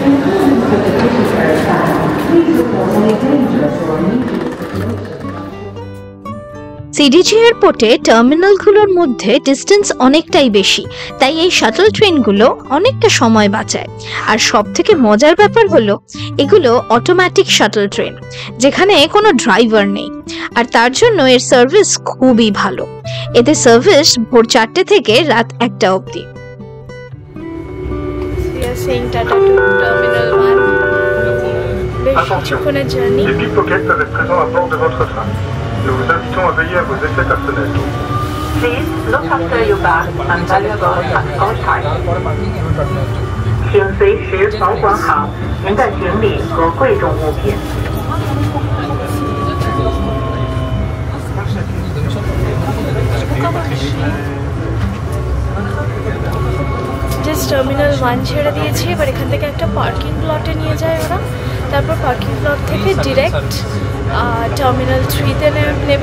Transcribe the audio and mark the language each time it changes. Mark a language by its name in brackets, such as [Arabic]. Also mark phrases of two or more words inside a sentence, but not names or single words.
[Bangla] CDG এয়ারপোর্টে টার্মিনালগুলোর মধ্যে ডিস্টেন্স অনেকটাই বেশি, তাই এই শাটল ট্রেনগুলো অনেকটা সময় বাঁচায়। আর সব থেকে মজার ব্যাপার হলো এগুলো [English] automatic shuttle train, [Bangla] যেখানে কোনো ড্রাইভার নেই, আর তার জন্য এর সার্ভিস খুবই ভালো। এতে সার্ভিস ভোর 4টে থেকে রাত 1টা অবধি। [French] Les pickpockets peuvent être présents à bord de votre train. Nous vous invitons à veiller à vos effets personnels. [English] Please look after your bag and valuables at all times. [Chinese] 请随时保管好您的行李和贵重物品。 [Bangla] জাস্ট টার্মিনাল 1 ছেড়ে দিয়েছি, এবার এখান থেকে একটা [English] parking plot [Bangla] নিয়ে যায় ওরা। তারপর [English] parking plot [Bangla] থেকে [English] direct terminal [Bangla] 3তে নেবে।